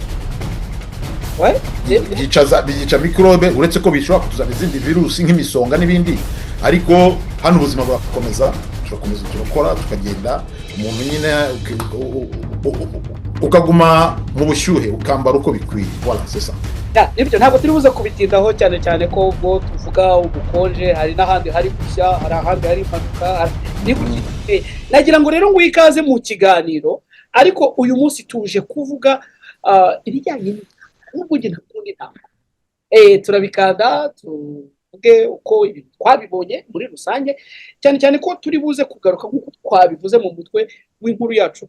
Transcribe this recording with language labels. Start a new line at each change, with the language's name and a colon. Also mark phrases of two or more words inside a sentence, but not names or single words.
Kinyarwanda: Byica mikrobe, uretse ko bishobora kutuzana izindi virusi nk'imisonga n'ibindi, ariko hano ubuzima bwakomeza, turakora tukagenda. Umuntu nyine ukaguma mu bushyuhe ukambara uko bikwiye.
French: Voilà, c'est ça.
Kinyarwanda: Nibyo ntabwo turi buze kubitindaho cyane ko ubwo tuvuga ubukonje hari n'ahandi hari gushya, hari ahandi hari impanuka. Nagira ngo rero nguhe ikaze mu kiganiro, ariko uyu munsi tuje kuvuga ibijyanye n'ubundi ntakundi ntabwo turabikanda tuvuge uko ibintu twabibonye muri rusange, cyane ko turi buze kugaruka nk'uko twabivuze mu mutwe w'inkuru yacu.